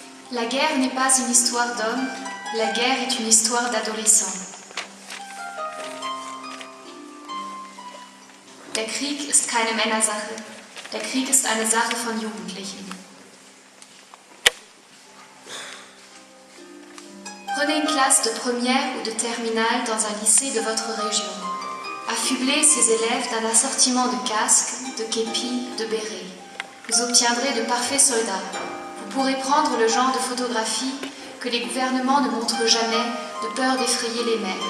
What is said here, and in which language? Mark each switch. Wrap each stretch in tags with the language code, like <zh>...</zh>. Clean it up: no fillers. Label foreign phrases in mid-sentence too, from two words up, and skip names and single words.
<fr>La guerre n'est pas une histoire d'hommes, la guerre est une histoire d'adolescents.</fr> <de>Der Krieg ist keine Männersache, der Krieg ist eine Sache von Jugendlichen.</de> <fr>Prenez une classe de première ou de terminale dans un lycée de votre région. Affublez ces élèves d'un assortiment de casques, de képis, de bérets. Vous obtiendrez de parfaits soldats. Vous pourrez prendre le genre de photographie que les gouvernements ne montrent jamais de peur d'effrayer les mères.</fr>